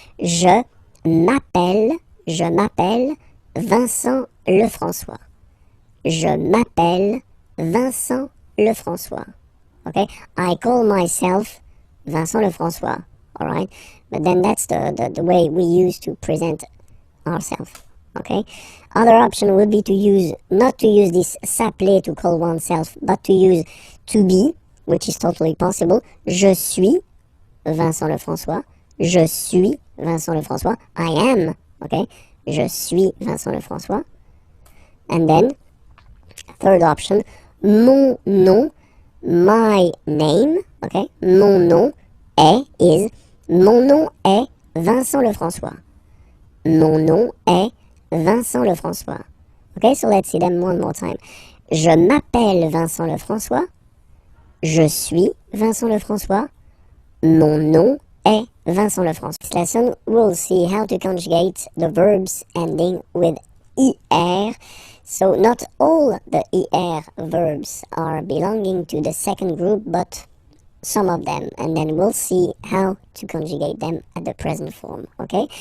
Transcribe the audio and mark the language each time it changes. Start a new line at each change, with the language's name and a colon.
French: Je m'appelle Vincent Lefrançois. Je m'appelle Vincent Lefrançois.
English: Okay, I call myself Vincent Lefrançois, alright? But then that's the way we use to present ourselves. Okay. Other option would be to use, not to use this s'appeler to call oneself, but to use to be, which is totally possible.
French: Je suis Vincent Lefrançois. Je suis Vincent Lefrançois.
English: I am, okay.
French: Je suis Vincent Lefrançois.
English: And then, third option,
French: mon nom,
English: my name, okay.
French: Mon nom est Vincent Lefrançois. Mon nom est Vincent Lefrançois.
English: Okay, so let's see them one more time.
French: Je m'appelle Vincent Lefrançois. Je suis Vincent Lefrançois. Mon nom est Vincent Lefrançois.
English: This lesson, we'll see how to conjugate the verbs ending with IR. So not all the IR verbs are belonging to the second group, but some of them, and then we'll see how to conjugate them at the present form, okay?